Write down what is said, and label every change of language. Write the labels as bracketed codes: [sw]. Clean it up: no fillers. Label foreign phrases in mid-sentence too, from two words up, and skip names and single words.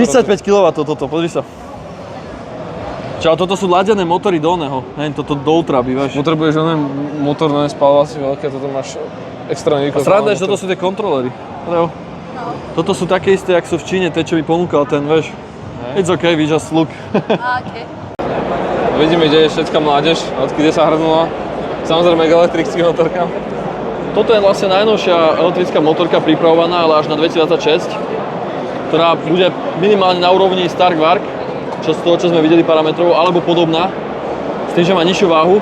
[sk] 35 kW toto, pozri sa. Čiže ale toto sú ladené motory do oného, hej, toto do ultraby, vieš. Potrebuješ onen motor, onen spalovací veľké, toto máš extra A výkon. sranda je, že toto sú tie kontrolery. No. Toto sú také isté, jak sú v Číne, tie, čo mi ponúkal ten, vieš. [en] It's okay, we just look. Okay. [sk] Vidíme, kde je všetká mládež, odkedy sa hrnula. Samozrejme k elektrickým motorkám. Toto je vlastne najnovšia elektrická motorka pripravovaná, ale až na 2026, ktorá bude minimálne na úrovni Stark Varg, čo z toho, čo sme videli parametrov, alebo podobná, s tým, že má nižšiu váhu.